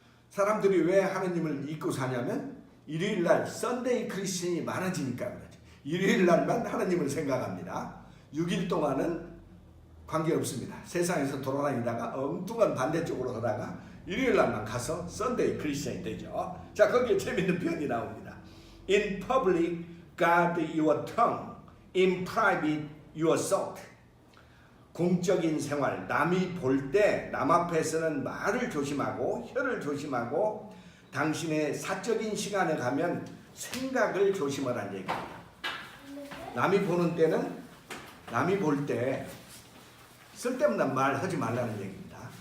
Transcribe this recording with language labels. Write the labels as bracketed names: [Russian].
[Korean] 사람들이 왜 하느님을 잊고 사냐면 일요일날 썬데이 크리스천이 많아지니까 그러죠. 일요일날만 하느님을 생각합니다. 6일 동안은 관계없습니다. 세상에서 돌아다니다가 엉뚱한 반대쪽으로 가다가 일요일날만 가서 썬데이 크리스천이 되죠. 자, 거기에 재밌는 표현이 나옵니다. [English] In public, guard your tongue. In private, your thought. [Korean] 공적인 생활, 남이 볼 때 남 앞에서는 말을 조심하고 혀를 조심하고 당신의 사적인 시간에 가면 생각을 조심하라는 얘기입니다. 남이 보는 때는 남이 볼 때 쓸데없는 말 하지 말라는 얘기입니다.